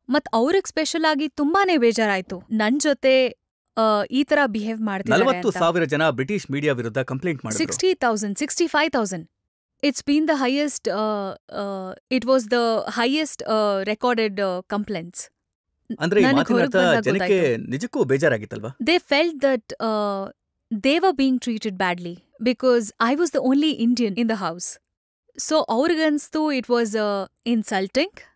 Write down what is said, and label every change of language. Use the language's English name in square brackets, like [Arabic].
[Kannada] ಮತ್ ಅವ್ರಿಗೆ ಸ್ಪೆಷಲ್ ಆಗಿ ತುಂಬಾನೇ ಬೇಜಾರಾಯ್ತು ನನ್ ಜೊತೆ ಈ ತರ ಬಿಹೇವ್ ಮಾಡ್ತಿದ್ದಾರೆ. 40,000 ಜನ ಬ್ರಿಟಿಷ್ ಮೀಡಿಯಾ ವಿರುದ್ಧ ಕಂಪ್ಲೇಂಟ್ ಮಾಡಿದ್ರು. 60,000, 65,000. [English] It's been the highest, it was the highest recorded complaints. [Kannada] ಅಂದ್ರೆ ಈ ಮಾತಿನರ್ಥ ಜನಕ್ಕೆ ನಿಜಕ್ಕೂ ಬೇಜಾರಾಗಿತ್ತಲ್ವಾ? [English] They felt that they were being treated badly because I was the only Indian in the house. So [Kannada] ಅವ್ರಿಗನ್ಸ್ತು [English] it was insulting.